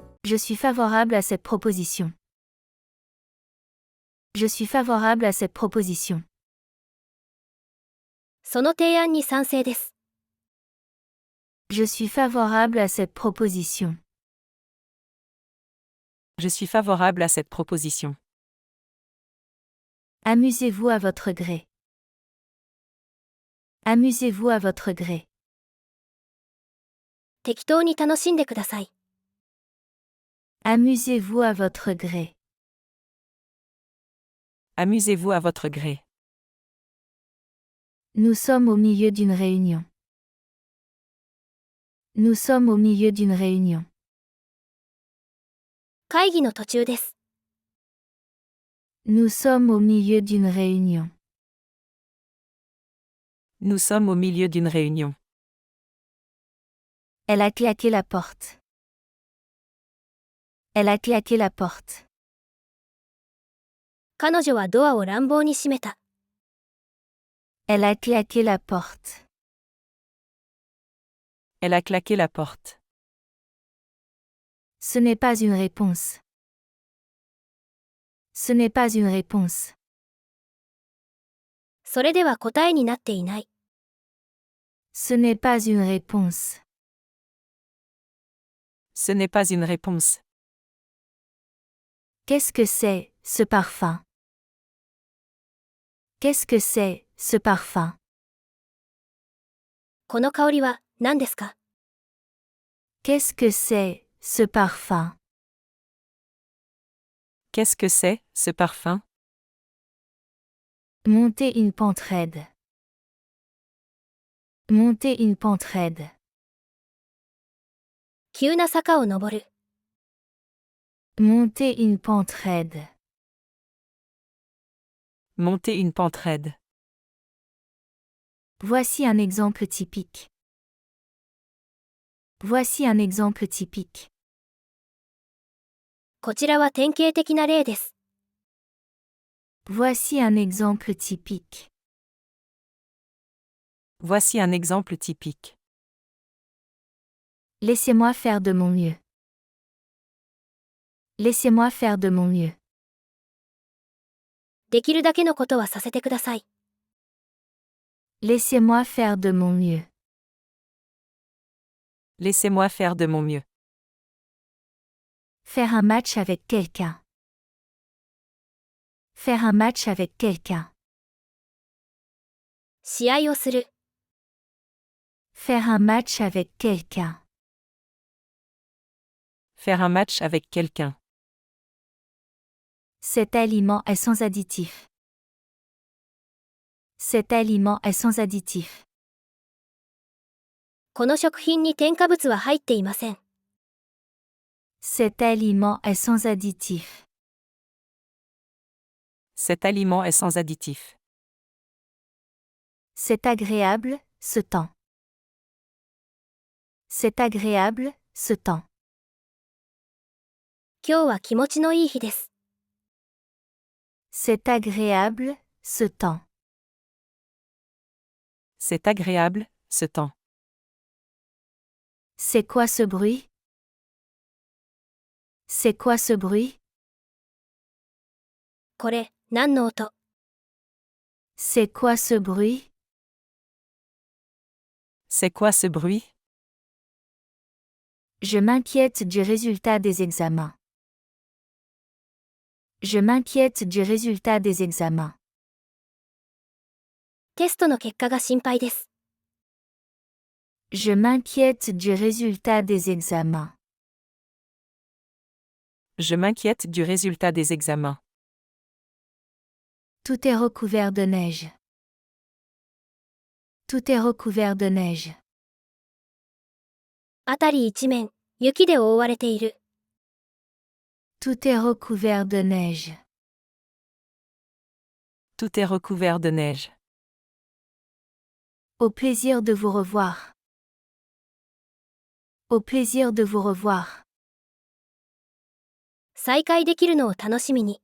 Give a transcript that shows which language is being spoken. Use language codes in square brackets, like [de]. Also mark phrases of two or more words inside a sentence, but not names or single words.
[fr] Je suis favorable à cette proposition. Je suis favorable à cette proposition. [ja] その提案に賛成です。 [fr] Je suis favorable à cette proposition. Je suis favorable à cette proposition. Amusez-vous à votre gré. Amusez-vous à votre gré. [ja] 適当に楽しんでください。 [fr] Amusez-vous à votre gré. Amusez-vous à votre gré. Nous sommes au milieu d'une réunion. Nous sommes au milieu d'une réunion. [ja] 会議の途中です。 [fr] Nous sommes au milieu d'une réunion. Nous sommes au milieu d'une réunion. Elle a claqué la porte. Elle a claqué la porte. [ja] 彼女はドアを乱暴に閉めた。 [fr] Elle a claqué la porte. Elle a claqué la porte. Ce n'est pas une réponse. Ce n'est pas une réponse. [ja] それでは答えになっていない。 [fr] Ce n'est pas une réponse. Ce n'est pas une réponse. Qu'est-ce que c'est, ce parfum? Qu'est-ce que c'est, ce parfum? [ja] この香りは何ですか？ [fr] Qu'est-ce que c'est, ce parfum? Qu'est-ce que c'est, ce parfum? Monter une pente raide. Monter une pente raide. [ja] 急な坂を登る。 [fr] Monter une pente raide. Monter une pente raide. Voici un exemple typique. Voici un exemple typique. [ja] こちらは典型的な例です。 [fr] Voici un exemple typique. Voici un exemple typique. Laissez-moi faire de mon mieux. Laissez-moi faire de mon mieux. [ja] できるだけのことはさせてください。 [fr] Laissez-moi faire de mon mieux. Laissez-moi faire de mon mieux. Faire un match avec quelqu'un. Faire un match avec quelqu'un. [ja] 試合をする。 [fr] Faire un match avec quelqu'un. Faire un match avec quelqu'un. Cet aliment est sans additif. Cet aliment est sans additif. [ja] この食品に添加物は入っていません。 [fr] Cet aliment est sans additif. Cet aliment est sans additif. C'est agréable, ce temps. C'est agréable, ce temps. [ja] 今日は気持ちのいい日です。 [fr] C'est agréable, ce temps. C'est agréable, ce temps. C'est quoi ce bruit? C'est quoi ce bruit? [ja] これ、何の音？ [fr] C'est quoi ce bruit? C'est quoi ce bruit? Je m'inquiète du résultat des examens. Je m'inquiète du résultat des examens. [ja] テストの結果が心配です。 [fr] Je m'inquiète du résultat des examens. Je m'inquiète du résultat des examens. Tout est recouvert de neige. Tout est recouvert de neige. [ja] 辺り一面、雪で覆われている。 [fr] Tout est recouvert de neige. Tout est recouvert de neige. Au plaisir de vous revoir. Au plaisir de vous revoir. [ja] 再会できるのを楽しみに。